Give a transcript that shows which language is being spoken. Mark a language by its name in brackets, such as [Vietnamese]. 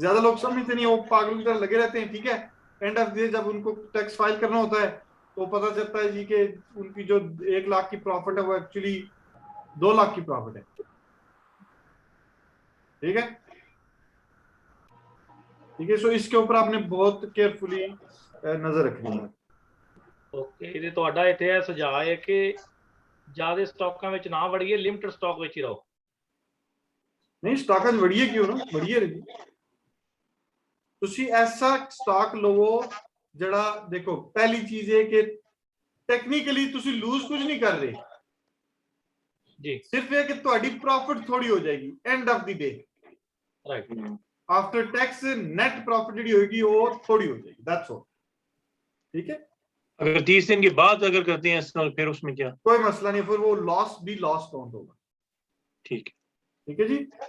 [Hindi] ज्यादा लोग समझते नहीं, वो पागलों की तरह लगे रहते हैं, ठीक है। एंड ऑफ डे जब उनको टैक्स फाइल करना होता है तो पता चलता है जी कि उनकी जो 1 लाख की प्रॉफिट है वो एक्चुअली 2 लाख की प्रॉफिट है, ठीक है। ठीक है, सो इसके ऊपर आपने बहुत केयरफुली नजर रखनी है। [Punjabi] ਓਕੇ ਤੇ ਤੁਹਾਡਾ ਇੱਥੇ ਇਹ ਸੁਝਾਅ ਹੈ ਕਿ ਜ਼ਿਆਦਾ ਸਟਾਕਾਂ ਵਿੱਚ ਨਾ ਵੜੀਏ, ਲਿਮਟਿਡ ਸਟਾਕ ਵਿੱਚ ਹੀ ਰਹੋ। ਨਹੀਂ, ਸਟਾਕਾਂ 'ਚ ਵੜੀਏ ਕਿਉਂ ਨਾ, ਵੜੀਏ ਰਹੀ। ਤੁਸੀਂ ਐਸਾ ਸਟਾਕ ਲਵੋ ਜਿਹੜਾ, ਦੇਖੋ ਪਹਿਲੀ ਚੀਜ਼ ਇਹ ਕਿ ਟੈਕਨੀਕਲੀ ਤੁਸੀਂ ਲੂਜ਼ ਕੁਝ ਨਹੀਂ ਕਰ ਰਹੇ ਜੀ, ਸਿਰਫ ਇਹ ਕਿ ਤੁਹਾਡੀ ਪ੍ਰੋਫਿਟ ਥੋੜੀ ਹੋ ਜਾਏਗੀ end of ਦੀ day, right. [Hindi] After tax net profit [Punjabi] ਜਿਹੜੀ ਹੋਏਗੀ ਉਹ [Hindi] थोड़ी हो जाएगी, दैट्स ऑल, ठीक है। अगर 30 दिन के बाद अगर करते हैं इस्तेमाल फिर उसमें क्या? कोई मसला नहीं, फिर वो लॉस भी लॉस काउंट होगा, ठीक ठीक है जी।